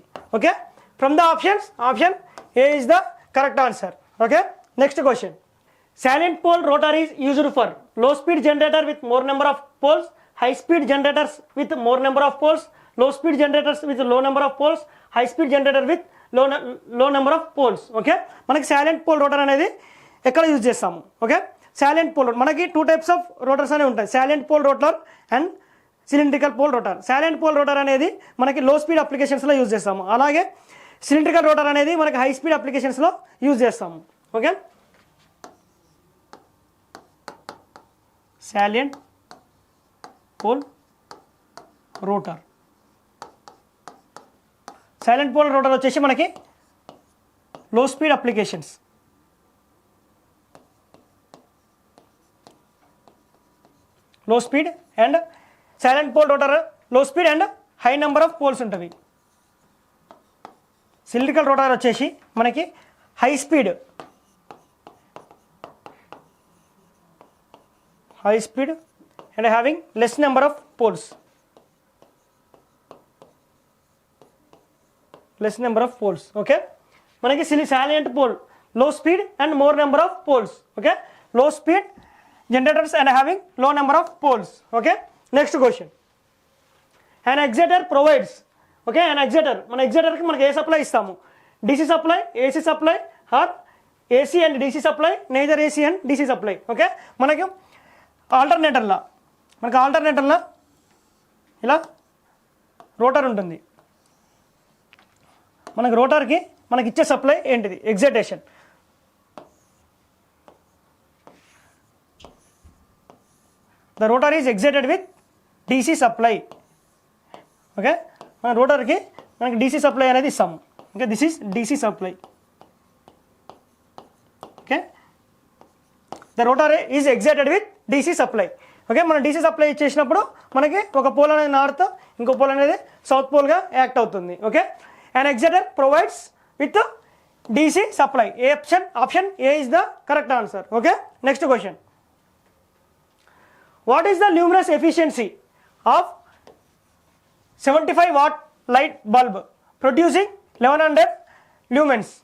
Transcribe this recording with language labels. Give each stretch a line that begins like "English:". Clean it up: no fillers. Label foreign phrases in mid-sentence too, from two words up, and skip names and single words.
English: Okay, from the options, option A is the correct answer. Okay, next question. Salient pole rotor is used for low speed generator with more number of poles, high speed generators with more number of poles, low speed generators with low number of poles, high speed generator with low number of poles.
Telugu: Okay, మనకి
English: salient pole rotor
Telugu: అనేది ఎక్కడ యూజ్ చేస్తాము? ఓకే,
English: salient pole
Telugu: మనకి
English: 2 types of rotors
Telugu: అనే ఉంటాయి,
English: salient pole rotor అండ్ cylindrical pole rotor. salient pole rotor
Telugu: అనేది మనకి
English: low speed applications
Telugu: లో యూజ్ చేస్తాము, అలాగే
English: cylindrical rotor
Telugu: అనేది మనకి
English: high speed applications
Telugu: లో యూజ్ చేస్తాము. ఓకే,
English: salient pole rotor. salient pole rotor
Telugu: వచ్చేసి మనకి
English: low speed applications, low speed and salient pole rotor low speed and high number of poles ఉంటుంది. cylindrical rotor
Telugu: వచ్చేసి మనకి
English: high speed and having less number of poles, less number of poles. Okay, మనకి salient pole low speed and more number of poles. Okay, low speed generators and having low number of poles. Okay, next question. An exciter provides, okay, an exciter,
Telugu: మన exciter కి మనకి ఏ సప్లై ఇస్తాము?
English: DC supply, AC supply or AC and DC supply, neither AC and DC supply.
Telugu: ఓకే, మనకి ఆల్టర్నేటర్లా ఇలా రోటర్ ఉంటుంది. మనకి రోటర్కి మనకి ఇచ్చే సప్లై ఏంటిది? ఎగ్జైటేషన్.
English: The rotor is excited with DC supply.
Telugu: ఓకే, మన రోటర్కి మనకి
English: DC supply
Telugu: అనేది ఇస్తాము.
English: Okay, this is DC supply. Okay, the rotor is excited with DC supply.
Telugu: ఓకే, మనం
English: DC supply
Telugu: ఇచ్చేసినప్పుడు మనకి ఒక పోల్ అనేది నార్త్, ఇంకో పోల్ అనేది సౌత్ పోల్గా యాక్ట్ అవుతుంది. ఓకే,
English: an exciter provides with the DC supply. Option A is the correct answer. Okay, next question. What is the luminous efficiency of 75 watt light bulb producing 1100 lumens.